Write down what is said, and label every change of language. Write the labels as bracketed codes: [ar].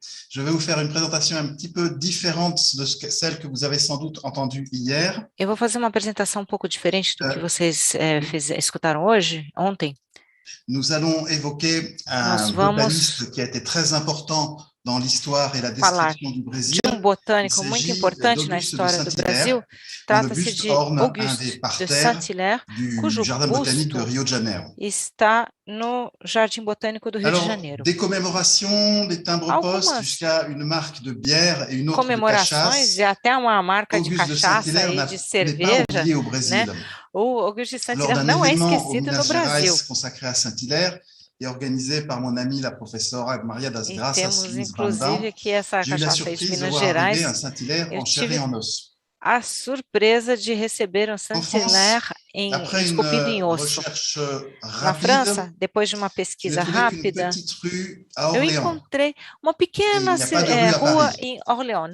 [fr] Je vais vous faire une présentation un petit peu différente de celle que vous avez sans doute entendue hier. [pt] Eu vou fazer uma apresentação um pouco diferente do que vocês escutaram ontem. [fr] Nous allons évoquer un botaniste qui a été très important dans l'histoire et la description du Brésil. [pt] De botânico muito importante na história do Brasil, trata-se de Auguste de Saint-Hilaire, cujo busto está no Jardim Botânico do Rio de Janeiro. [fr] Des commémorations, des timbres-poste jusqu'à une marque de bière et une autre de cachaça. [pt] E até uma marca de cachaça e de cerveja, né? O Auguste de Saint-Hilaire não é esquecido no Brasil. [fr] Consacré à Saint-Hilaire et organisé par mon amie la professeure Maria das Graças. [pt] Temos inclusive aqui essa cachaça de Minas Gerais. Eu tive a surpresa de receber um Saint-Hilaire esculpido em osso. Na França, depois de uma pesquisa rápida, eu encontrei uma pequena rua em Orléans.